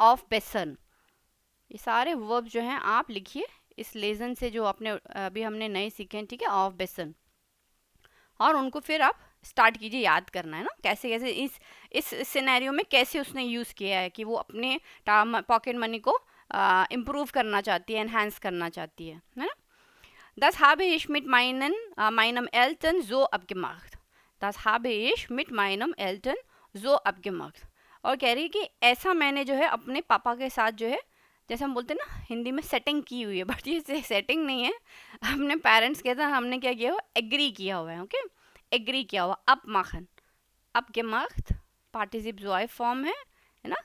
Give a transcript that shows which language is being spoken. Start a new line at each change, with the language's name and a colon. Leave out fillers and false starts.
Hindi: Of बेसन, ये सारे वर्ब जो हैं आप लिखिए इस लेसन से जो आपने अभी हमने नए सीखे हैं. ठीक है, ऑफ बेसन, और उनको फिर आप स्टार्ट कीजिए याद करना, है ना. कैसे कैसे इस सिनेरियो में कैसे उसने यूज़ किया है कि वो अपने पॉकेट मनी को इम्प्रूव करना चाहती है, एनहांस करना चाहती है ना.
German: Das habe ich mit meinem Eltern so abgemacht. Das habe ich mit meinem Eltern so abgemacht.
Hindi: और कह रही है कि ऐसा मैंने जो है अपने पापा के साथ जो है, जैसे हम बोलते हैं ना हिंदी में सेटिंग की हुई है, बट ये सेटिंग नहीं है. अपने पेरेंट्स के साथ हमने क्या किया हुआ, एग्री किया हुआ है. ओके, एग्री किया हुआ. abmachen, abgemacht पार्टिसिप ज़ॉय फॉर्म है ना.